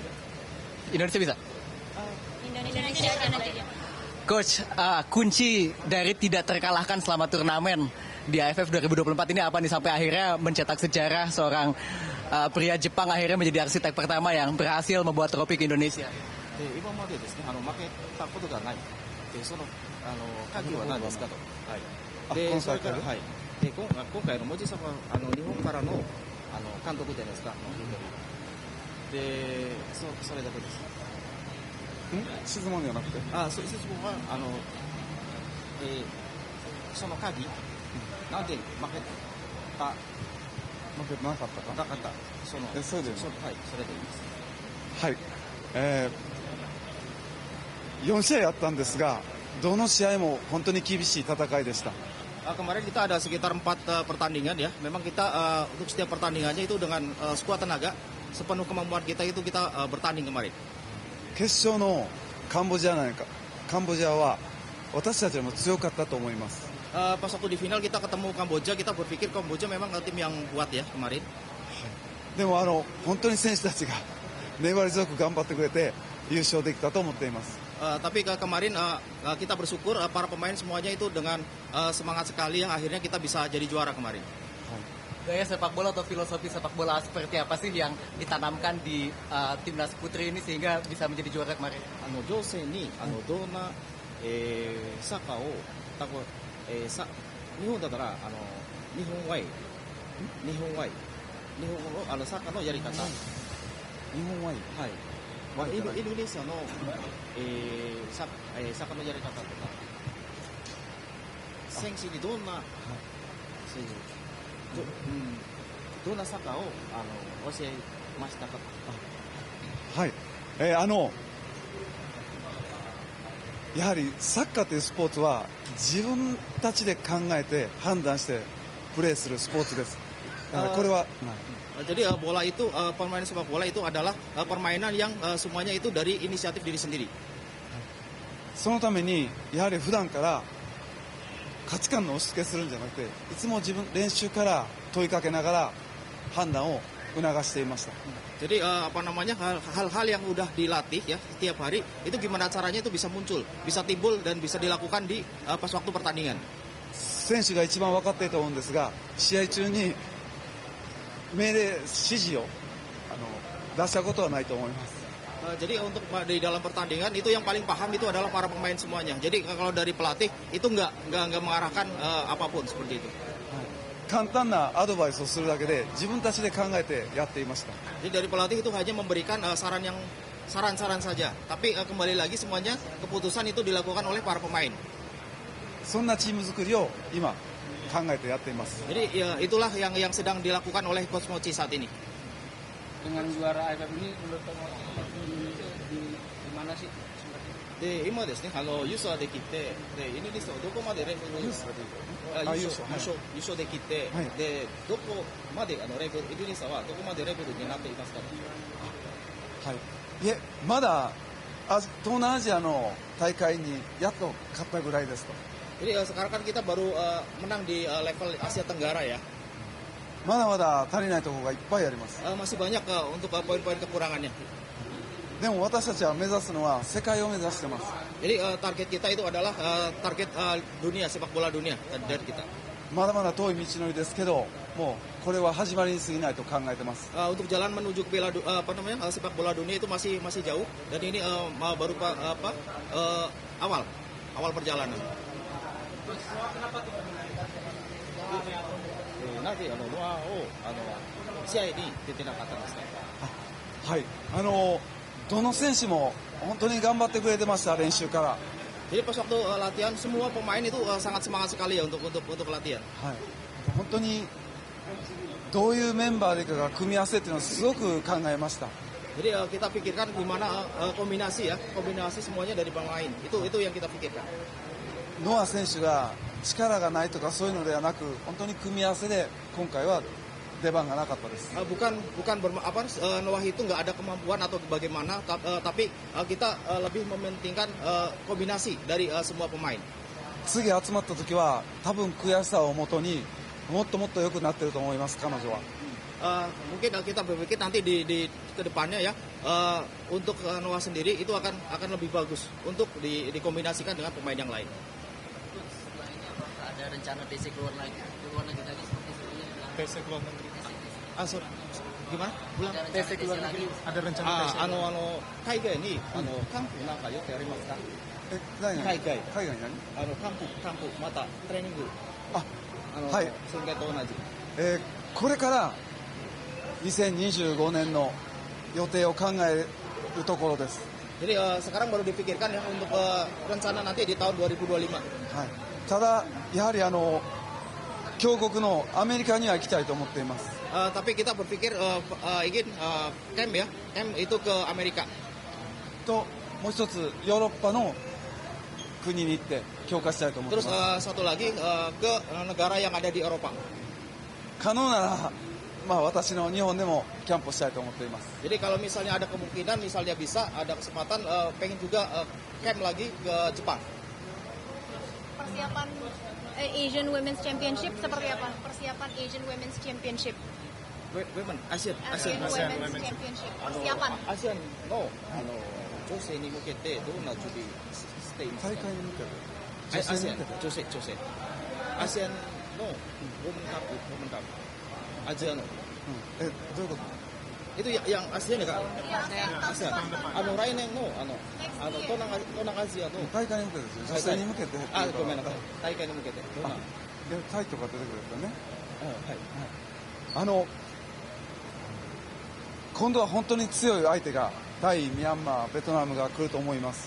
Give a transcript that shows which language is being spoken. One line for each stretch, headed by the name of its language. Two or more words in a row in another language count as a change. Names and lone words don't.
Indonesian: Indonesia bisa? Indonesia aja nanti. Coach, kunci dari tidak terkalahkan selama turnamen di AFF 2024 ini apa nih sampai akhirnya mencetak sejarah seorang pria Jepang akhirnya menjadi arsitek pertama yang berhasil membuat trofi ke Indonesia?
Japanese: 今までですね、負けたことがない。その鍵は何ですかと。はい。で、それからはい。で、今回の文字さんは日本からの監督じゃないですか。で、それだけです。質問じゃなくて。質問はその鍵、なんで負けた。負けなかったか。なかった。そうです。はい。それでいいです。はい。4試合あったんですが、どの試合も本当に厳しい戦いでした。
Indonesian: Kemarin kita ada sekitar 4 pertandingan ya. Memang kita untuk setiap pertandingannya itu dengan skuad tenaga, sepenuh kemampuan kita itu kita bertanding kemarin.
Japanese: 決勝のカンボジアは私たちよりも強かったと思います。
Indonesian: Pas waktu di final kita ketemu Kamboja, kita berpikir Kamboja memang tim yang kuat ya kemarin.
Japanese: でも本当に選手たちが粘り強く頑張ってくれて優勝できたと思っています。
Indonesian: Tapi kemarin kita bersyukur para pemain semuanya itu dengan semangat sekali yang akhirnya kita bisa jadi juara kemarin. Gaya sepak bola atau filosofi sepak bola seperti apa sih yang ditanamkan di timnas putri ini sehingga bisa menjadi juara kemarin?
Japanese: 情勢にどんなサッカーを日本だったら日本ワイ日本のサッカーのやり方。日本ワイはい。インドネシアのサッカーのやり方とか選手にどんなそういうどんなサッカーを教えましたか。はい。やはりサッカーというスポーツは自分たちで考えて判断してプレーするスポーツです。だからこれは、
Indonesian: Jadi bola itu permainan sepak bola itu adalah permainan yang semuanya itu dari inisiatif diri sendiri.
Japanese: そのためにやはり普段から価値観の押し付けするんじゃなくて、いつも練習から問いかけながら判断を促していました。
Indonesian: Jadi hal-hal yang udah dilatih ya setiap hari itu gimana caranya itu bisa muncul, bisa timbul dan bisa dilakukan di pas waktu pertandingan.
Japanese: 選手が一番分かっていると思うんですが、試合中に命令指示を出したことはないと思います。
Indonesian: Jadi untuk di dalam pertandingan itu yang paling paham itu adalah para pemain semuanya. Jadi kalau dari pelatih itu nggak mengarahkan apapun seperti itu.
Japanese: 簡単なアドバイスをするだけで自分たちで考えてやっていました。
Indonesian: Jadi dari pelatih itu hanya memberikan saran-saran saja. Tapi kembali lagi semuanya keputusan itu dilakukan oleh para pemain.
Japanese: そんなチーム作りを今考えてやっています。
Indonesian: Jadi ya, itulah yang sedang dilakukan oleh Coach Mochi saat ini. Dengan juara AFF ini menurut Indonesia di mana sih?
Japanese: で今ですね優勝できてでイギリスはどこまでレベル優勝できて、はいでどこまでレベルイギリスはどこまでレベルになっていますか。はい、いえまだ東南アジアの大会にやっと勝ったぐらいですと。
Indonesian: Jadi sekarang kan kita baru menang di level Asia Tenggara ya.
Japanese: まだまだ足りないところがいっぱいあります。
Indonesian: Masih banyak untuk poin-poin kekurangannya.
Japanese: でも私たちは目指すのは世界を目指してます。
Indonesian: Jadi target kita itu adalah target dunia sepak bola dunia dari kita.
Japanese: まだまだ遠い道のりですけど、もうこれは始まりに過ぎないと考えてます。
Indonesian: Untuk jalan menuju ke sepak bola dunia itu masih jauh dan ini baru awal perjalanan.
Japanese: なぜノアを試合に出てなかったんですか。はい、どの選手も本当に頑張ってくれてました、練習から。
Indonesian: Jadi pas waktu latihan semua pemain itu sangat semangat sekali ya untuk latihan.
Japanese: はい、本当にどういうメンバーでいくか組み合わせっていうのをすごく考えました。
Indonesian: Jadi kita pikirkan gimana kombinasi semuanya dari pemain. Itu yang kita pikirkan.
Japanese: ノア選手が力がないとかそういうのではなく、本当に組み合わせで今回は出番がなかったです。
Indonesian: Bukan Noah itu nggak ada kemampuan atau bagaimana, tapi kita lebih mementingkan kombinasi dari semua pemain.
Japanese: 次集まった時は多分悔しさをもとにもっともっと良くなってると思います、彼女は。
Indonesian: Mungkin kita berpikir nanti di kedepannya ya untuk Noah sendiri itu akan lebih bagus untuk dikombinasikan dengan pemain yang lain. Ada rencana TC keluar lagi lagi seperti sebelumnya. TC keluar negeri. Gimana? Ulang. TC keluar negeri. Ada rencana TC.
Japanese: 海外に韓国なんかよくやりますか。海海外外何？韓国またトレーニング。はい。前回と同じ。これから2025年の予定を考えるところです。
Indonesian: Jadi sekarang baru dipikirkan ya untuk rencana nanti di tahun 2025.
Japanese: はい、ただやはり強国のアメリカには行きたいと思っています。
Indonesian: Tapi kita berpikir ingin camp itu ke Amerika.
Japanese: ともう一つヨーロッパの国に行って強化したいと思ってい
Indonesian: Terus
Japanese: ます。
Indonesian: satu lagi ke negara yang ada di Eropa.
Japanese: 可能なら私の日本でもキャンプをしたいと思っています。
Indonesian: Jadi kalau misalnya ada kemungkinan, misalnya bisa ada kesempatan, pengen juga camp lagi ke Jepang. Persiapan Asian Women's Championship seperti apa? Persiapan Asian Women's Championship. Women, Asian Women's Championship. Persiapan.
Japanese: Asian no 女性に向けてどんな準備していますか。大会に向けて女性アジアのウォーメンカップアジアのどういうこと？
Indonesian: itu yang ASEAN ya kak.
Japanese: ASEAN来年の東南アジアの大会に向けてですよ。女性に向けてっていうか。ごめんなさい。大会に向けてどんな。タイとか出てくるんだね。はい。今度は本当に強い相手がタイ、ミャンマー、ベトナムが来ると思います。